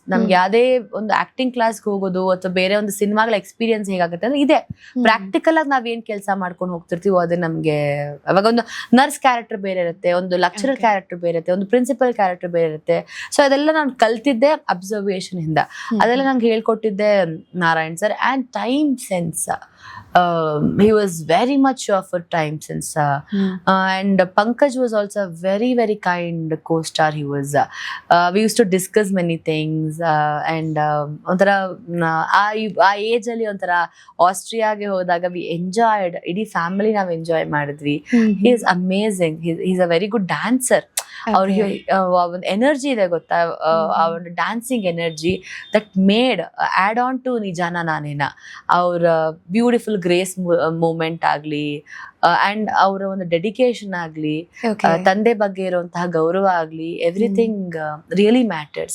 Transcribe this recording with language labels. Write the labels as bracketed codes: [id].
[kn] ನಮ್ಗೆ ಯಾವ್ದೇ ಒಂದು ಆಕ್ಟಿಂಗ್ ಕ್ಲಾಸ್ಗೆ ಹೋಗೋದು ಅಥವಾ ಬೇರೆ ಒಂದು ಸಿನಿಮಾಗಳ ಎಕ್ಸ್ಪೀರಿಯನ್ಸ್ ಹೇಗಾಗತ್ತೆ ಅಂದ್ರೆ, ಇದೆ ಪ್ರಾಕ್ಟಿಕಲ್ ಆಗಿ ನಾವೇನ್ ಕೆಲಸ ಮಾಡ್ಕೊಂಡು ಹೋಗ್ತಿರ್ತೀವೋ ಅದೇ ನಮ್ಗೆ. ಅವಾಗ ಒಂದು ನರ್ಸ್ ಕ್ಯಾರೆಕ್ಟರ್ ಬೇರೆ ಇರುತ್ತೆ, ಒಂದು ಲೆಕ್ಚರರ್ ಕ್ಯಾರೆಕ್ಟರ್ ಬೇರೆ ಇರುತ್ತೆ, ಒಂದು ಪ್ರಿನ್ಸಿಪಲ್ ಕ್ಯಾರೆಕ್ಟರ್ ಬೇರೆ ಇರುತ್ತೆ. ಸೊ ಅದೆಲ್ಲ ನಾನು ಕಲ್ತಿದ್ದೆ ಅಬ್ಸರ್ವೇಷನ್ ಇಂದ. ಅದೆಲ್ಲ ನಂಗೆ ಹೇಳ್ಕೊಟ್ಟಿದ್ದೆ Narayan sir. [en] And time sense, he was very much of a time sense, and Pankaj was also a very very kind co-star. He was we used to discuss many things, and [kn] ಒಂಥರ ಆ age ಅಲ್ಲಿ ಒಂಥರ ಆಸ್ಟ್ರಿಯಾಗೆ ಹೋದಾಗ we enjoyed, ಇಡೀ family ನಾವು enjoy ಮಾಡಿದ್ವಿ. [en] he is amazing, he is a very good dancer. [kn] ಅವ್ರಿಗೆ ಒಂದು ಎನರ್ಜಿ ಇದೆ ಗೊತ್ತಾ, ಆ ಒಂದು dancing energy [en] that made add on to [kn] ನಿಜಾನ ನಾನೇನ. ಅವ್ರ ಬ್ಯೂಟಿಫುಲ್ ಗ್ರೇಸ್ ಮೂಮೆಂಟ್ ಆಗ್ಲಿ ಅಂಡ್ ಅವರ ಒಂದು ಡೆಡಿಕೇಶನ್ ಆಗ್ಲಿ, ತಂದೆ ಬಗ್ಗೆ ಇರುವಂತಹ ಗೌರವ ಆಗ್ಲಿ, [en] Everything really matter.